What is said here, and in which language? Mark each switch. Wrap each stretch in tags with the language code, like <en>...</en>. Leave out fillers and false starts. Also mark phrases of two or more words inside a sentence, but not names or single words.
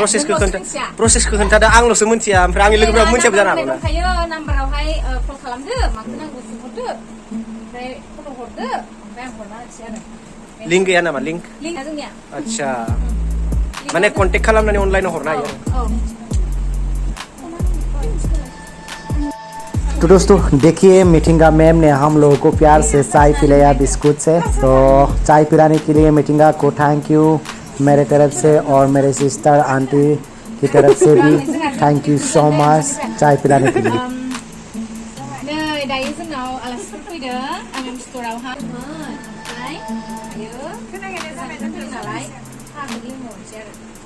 <brx>प्रसेसखौ खोन्थादो, आंल'सो मिथिया। ओमफ्राय आंनि लोगोफोरा मिथियाबो जानो हागौ ना। दंखायो नाम्बारावहाय कल खालामदो, माखौ नांगौ सोंहरदो, ओमफ्राय फट' हरदो, ओमफ्राय आं हरना होनोसै आरो। लिंक गैया नामा? लिंकआ जोंनिया अच्छा, माने कन्टेक्ट खालामनानै अनलाइनाव हरनो हायो।</brx> <hi>तो दोस्तों देखिए मीठिंगा मैम ने हम लोगों को प्यार से चाय पिलाया बिस्कुट से। तो चाय पिलाने के लिए मीठिंगा को</hi> <en>thank you</en> <hi>मेरे तरफ से और मेरे सिस्टर आंटी की तरफ से भी</hi> <en>thank you so much</en> <hi>चाय पिलाने के लिए।</hi> <brx>दायो जोंनाव आलासिफोर फैदों MM स्टोरावहाय। ओमफ्राय दायो फैदों नालाय साहाखौ लोंहरनोसै आरो।</brx>